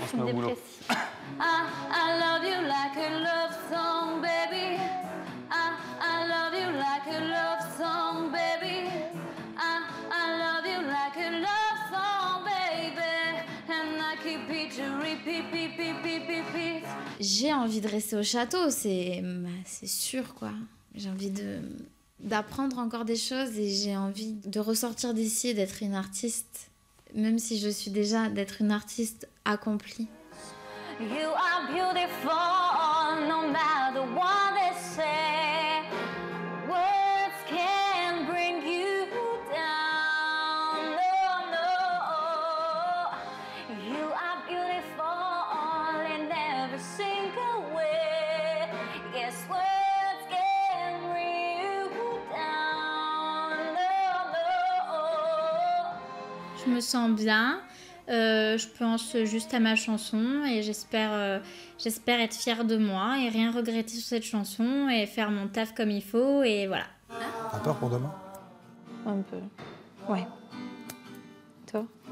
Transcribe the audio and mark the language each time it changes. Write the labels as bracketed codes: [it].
[fr] On se met au boulot. dépressive. [en] I love you like a love song, baby. I love you like a love song, baby. I love you like a love song, baby. And I keep it to repeat. [fr] J'ai envie de rester au château, c'est sûr quoi. J'ai envie d'apprendre encore des choses et j'ai envie de ressortir d'ici et d'être une artiste, même si je suis déjà d'être une artiste accomplie. [en] You are beautiful, no matter what they say. Words can bring you down. No. You are beautiful in every single way. Yes, words can bring you down. No. [fr] Je me sens bien. Je pense juste à ma chanson et j'espère être fière de moi et rien regretter sur cette chanson et faire mon taf comme il faut et voilà. T'as peur pour demain? Un peu. Ouais. Toi?